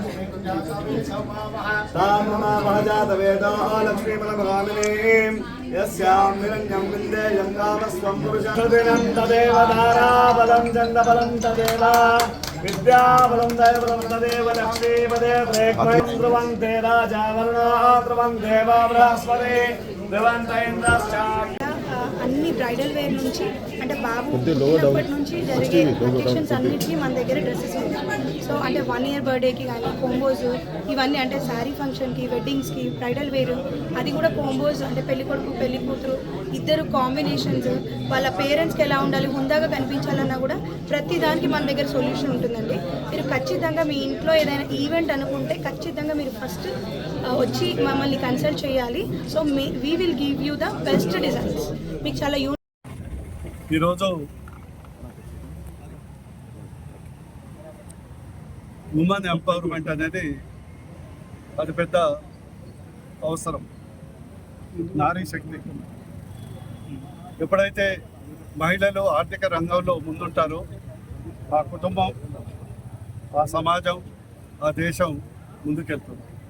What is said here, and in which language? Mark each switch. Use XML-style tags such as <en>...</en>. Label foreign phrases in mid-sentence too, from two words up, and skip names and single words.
<sa>तां नमामः जातवेदो लक्ष्मीफलभगामिनीं यस्यां हिरण्यं विन्देयं कामस्त्वं पुरुषदिनं तदेव धाराबलं चण्डबलं तदेव विद्याबलं दैवबलं तदेव लक्ष्मीपदे प्रेक्ष्मं ध्रुवन्ते राजा वर्णो ध्रुवन्ते वा बृहस्पति</sa> <te>అన్ని</te> <en>bridal wear</en> <te>నుంచి అంటే బాబు పుట్టినప్పటి నుంచి జరిగే అకేషన్స్ అన్నిటికీ మన దగ్గర డ్రెస్సెస్ ఉంటాయి. సో అంటే 1 year బర్త్డేకి కానీ కోంబోస్ ఇవన్నీ అంటే శారీ ఫంక్షన్కి, వెడ్డింగ్స్కి</te> <en>bridal wear,</en> <te>అది కూడా కోంబోస్ అంటే పెళ్లి కొడుకు పెళ్లి కూతురు ఇద్దరు కాంబినేషన్స్, వాళ్ళ పేరెంట్స్కి ఎలా ఉండాలి, హుందాగా కనిపించాలన్నా కూడా ప్రతి దానికి మన దగ్గర సొల్యూషన్ ఉంటుందండి. మీరు ఖచ్చితంగా మీ ఇంట్లో ఏదైనా ఈవెంట్ అనుకుంటే ఖచ్చితంగా మీరు ఫస్ట్ వచ్చి మమ్మల్ని కన్సల్ట్ చేయాలి.</te> <en>So we will give you the best designs.</en> <te>మీకు చాలా ఈరోజు</te> <en>women empowerment</en> <te>అనేది అది పెద్ద అవసరం. నారీ శక్తి ఎప్పుడైతే మహిళలు ఆర్థిక రంగంలో ముందుంటారో ఆ కుటుంబం, ఆ సమాజం, ఆ దేశం ముందుకెళ్తుంది.</te>